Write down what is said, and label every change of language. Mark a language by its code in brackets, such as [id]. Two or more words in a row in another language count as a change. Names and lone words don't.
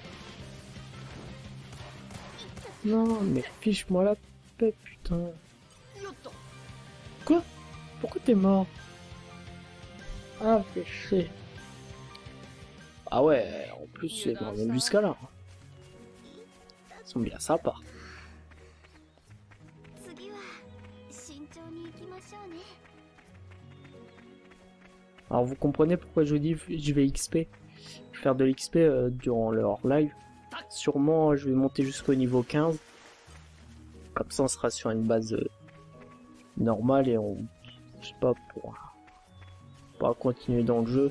[fr] Non, mais fiche-moi la paix, putain. [ja] よっと。 [fr] Quoi? Pourquoi t'es mort? Ah, fais chier. Ah ouais, en plus, c'est bon, même jusqu'à là. Ils sont bien sympas. [ja] 次は慎重に行きましょうね。 [fr] Alors vous comprenez pourquoi je vous dis je vais XP. Je vais faire de l'XP durant leur live. Sûrement je vais monter jusqu'au niveau 15. Comme ça on sera sur une base normale et on... Je sais pas, pour continuer dans le jeu.